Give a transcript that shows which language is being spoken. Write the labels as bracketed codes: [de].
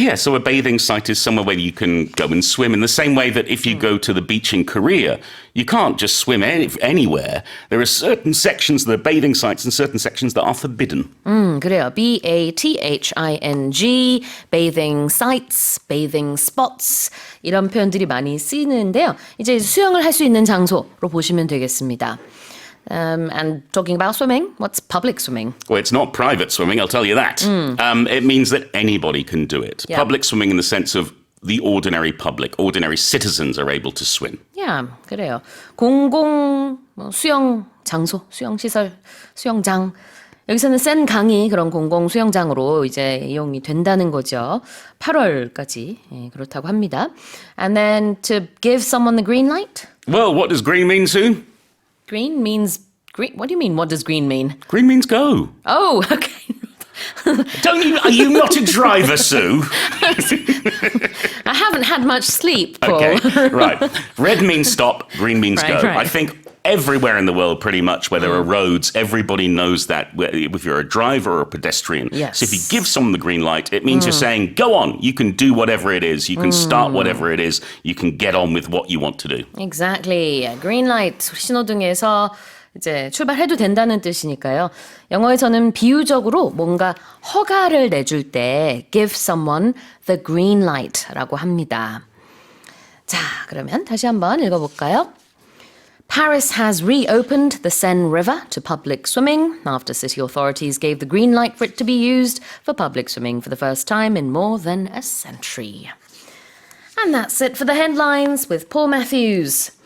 [en] So a bathing site is somewhere where you can go and swim in the same way that if you go to the beach in Korea, you can't just swim anywhere. There are certain sections that are bathing sites and certain sections that are forbidden. [ko] 그래요. BATHING, bathing sites, bathing spots 이런 표현들이 많이 쓰이는데요. 이제 수영을 할 수 있는 장소로 보시면 되겠습니다. [en] And talking about swimming, what's public swimming? Well, it's not private swimming, I'll tell you that. It means that anybody can do it. Yeah. Public swimming in the sense of the ordinary public, ordinary citizens are able to swim. Yeah, [ko] 그래요. 공공 수영 장소, 수영 시설, 수영장. 여기서는 센 강이 그런 공공 수영장으로 이제 이용이 된다는 거죠. 8월까지 그렇다고 합니다. [en] And then to give someone the green light? Well, what does green mean, Sue? Green means green. What do you mean? What does green mean? Green means go. Oh, okay. Are you not a driver, Sue? I haven't had much sleep, Paul. Okay, right. Red means stop, green means Right, go. right. I think everywhere in the world, pretty much, where there are roads, everybody knows that, if you're a driver or a pedestrian. Yes. So if you give someone the green light, it means you're saying, go on, you can do whatever it is, you can start whatever it is, you can get on with what you want to do. Exactly. [ko] Green light 신호등에서 이제 출발해도 된다는 뜻이니까요. 영어에서는 비유적으로 뭔가 허가를 내줄 때 [en] give someone the green light [ko] 라고 합니다. 자, 그러면 다시 한번 읽어볼까요? [en] Paris has reopened the Seine River to public swimming after city authorities gave the green light for it to be used for public swimming for the first time in more than a century. And that's it for the headlines with Paul Matthews.